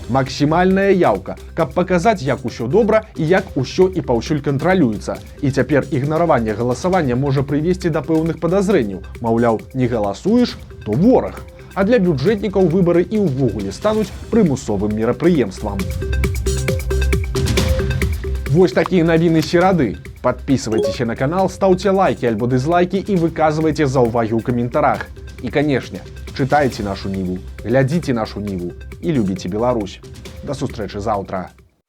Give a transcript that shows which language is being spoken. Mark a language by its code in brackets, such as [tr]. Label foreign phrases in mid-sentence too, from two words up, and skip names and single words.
[be] Максімальная яўка, каб паказаць, як усё добра і як усё і паўсюль кантралюецца. І цяпер ігнараванне галасавання можа прывесці да пэўных падазрэнняў. Маўляў, не галасуеш, то вораг. А для бюджэтнікаў выбары і ўвогуле стануць прымусовым мерапрыемствам. Вось такія навіны серады. [ru] Подписывайтесь на канал, ставьте лайки альбо дизлайки и [be] выказывайте заўвагі ў каментарах. [ru] И, конечно, читайте нашу Ниву, глядите нашу Ниву и любите Беларусь. [be] До сустрэчы заўтра.